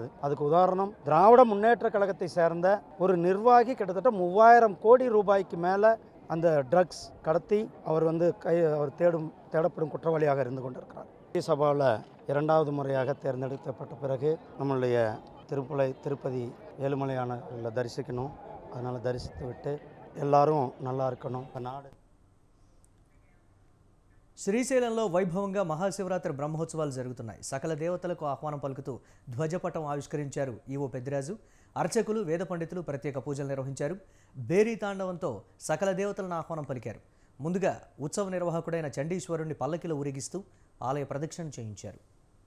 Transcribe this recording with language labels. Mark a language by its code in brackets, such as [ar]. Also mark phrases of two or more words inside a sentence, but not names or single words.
[ta] அதுக்கு உதாரணம் திராவிட முன்னேற்ற கழகத்தை சேர்ந்த ஒரு நிர்வாகி கிட்டத்தட்ட 3000 கோடி ரூபாய்க்கு மேலே அந்த ட்ரக்ஸ் கடத்தி அவர் தேடப்படும் குற்றவாளியாக இருந்து கொண்டிருக்கிறார். சபாவில் 2வது முறையாக தேர்ந்தெடுக்கப்பட்ட பிறகு நம்மளுடைய திருப்பதி ஏழுமலையானை தரிசிக்கணும். அதனால் தரிசித்து விட்டு எல்லாரும் நல்லா இருக்கணும். நாடு [te] శ్రీశైలంలో వైభవంగా మహాశివరాత్రి బ్రహ్మోత్సవాలు జరుగుతున్నాయి. సకల దేవతలకు ఆహ్వానం పలుకుతూ ధ్వజపటం ఆవిష్కరించారు ఈవో పెద్దిరాజు. అర్చకులు వేద పండితులు ప్రత్యేక పూజలు నిర్వహించారు. బేరీ తాండవంతో సకల దేవతలను ఆహ్వానం పలికారు. ముందుగా ఉత్సవ నిర్వాహకుడైన చండీశ్వరుణ్ణి పల్లకిలో ఊరేగిస్తూ ఆలయ ప్రదక్షిణ చేయించారు.